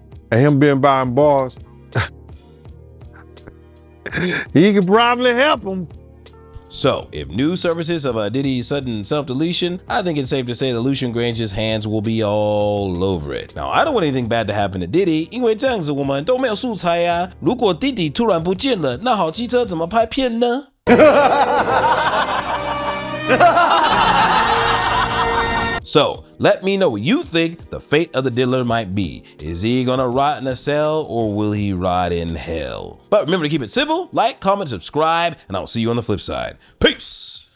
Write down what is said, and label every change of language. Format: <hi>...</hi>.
<en>And him being behind bars, he could probably help him. So, if news surfaces of Diddy's sudden self-deletion, I think it's safe to say that Lucian Grange's hands will be all over it. Now, I don't want anything bad to happen to Diddy,</en> <zh>因为这样子我们都没有素材啊。如果 Diddy 突然不见了，那好机车怎么拍片呢？</zh> <en>So, let me know what you think the fate of the diddler might be. Is he gonna rot in a cell or will he rot in hell? But remember to keep it civil, like, comment, subscribe, and I'll see you on the flip side. Peace!</en>